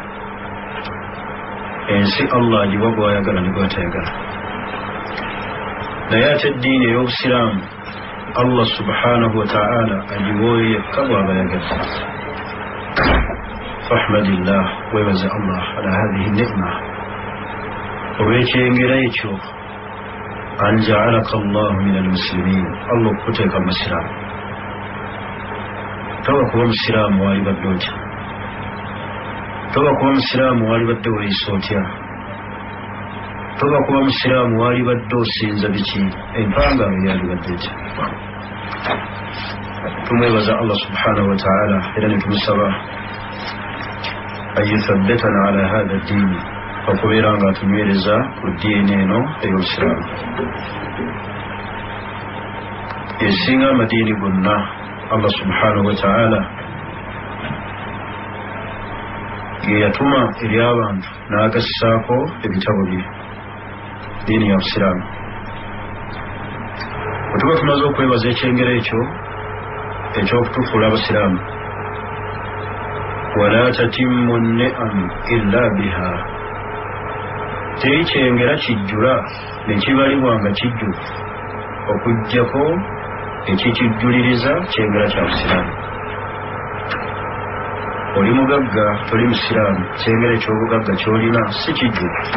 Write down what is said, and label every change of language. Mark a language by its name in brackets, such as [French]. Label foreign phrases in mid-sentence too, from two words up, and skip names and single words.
[Ganda] Ensi Allah agiwa gw'ayagala ne gw'atayagala. Naye ate eddiini ey'obusiraamu Allah [Arabic] سبحانه وتعالى [Ganda] agiwa oyo yekka bw'aba yagala. Fahmadillah, weebaze Allah [Arabic] على هذه النعمة [Ganda] olw'ekyengera ekyo [Arabic] أن جعلك الله من المسلمين, [Ganda] Allah okuteeka mu musiraamu. Toba kuba musiraamu waali badde otya, toba kuba musiraamu waali badde weeyisa otya, toba kuba musiraamu waali badde osinza biki, empangaalo yaali badde etya. Tumwebaza Allah [Arabic] سبحانه وتعالى [Ganda] era ne tumusaba [Arabic] أن يثبتنا على هذا الدين, [Ganda] okubeera nga atunywereza ku ddiini eno ey'obusiraamu esinga amadiini gonna. Allah [Arabic] سبحانه وتعالى [Ganda] ye yatuma eri abantu n'agassaako ebitabo bye, ddiini ya busiraamu. bwe tuba tumaze okwebaza ekyengera ekyo eky'okutufuula abasiraamu, [Arabic] ولا تتم نعم إلا بها, [Ganda] teri kyengera kijjula ne kibalibwa nga kijjuvu okuggyako ekikijjuliriza kyengera kya busiraamu. Oli mugagga toli musiraamu, kyengera eky'obugagga ky'olina si kijjuvu.